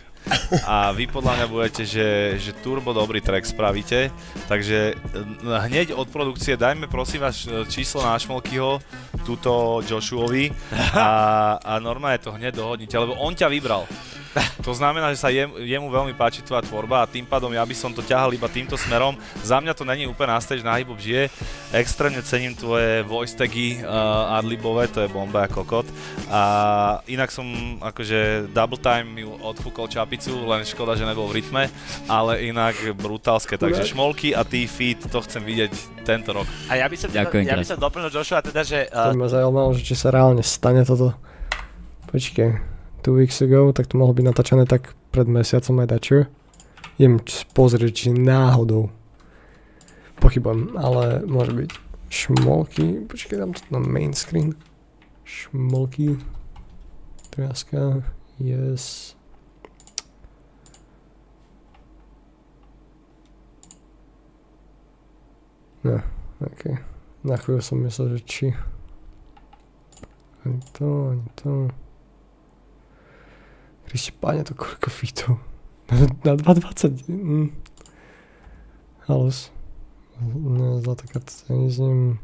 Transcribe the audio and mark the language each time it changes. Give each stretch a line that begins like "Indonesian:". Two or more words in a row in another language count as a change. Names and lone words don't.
Slovak: A vy podľa mňa budete, že turbo dobrý track spravíte, takže hneď od produkcie dajme prosím vás číslo na Šmolkyho, túto Joshuovi a normálne to hneď dohodnite, lebo on ťa vybral. To znamená, že sa jemu veľmi páči tvoja tvorba a tým pádom ja by som to ťahal iba týmto smerom. Za mňa to není úplne na stage, na hip-hop žije. Extrémne cením tvoje voice tagy adlibové, to je bomba ako kokot. A inak som akože
English: double time
Slovak: ju odfúkol čapicu, len škoda, že nebol v rytme, ale inak brutálske. Takže Šmolky a ty feat, to chcem vidieť tento rok. A ja by som doplnil Joshua teda, že... To by ma zaujímalo, že či sa reálne stane toto. Počkej,
English: 2 weeks ago,
Slovak: tak to mohlo byť natáčané tak pred mesiacom aj dačo. Idem pozrieť, či náhodou. Pochybujem, ale môže byť Šmolky. Počkej, dám to na
English: main screen.
Slovak: Šmolky.
English: 13, yes. No,
Slovak: okej. Na chvíľu som myslel, že či... Ani to. Krište páne, to koľko featov. Na 2.20. Halus. Ne, zlatá karta sa ani s ním.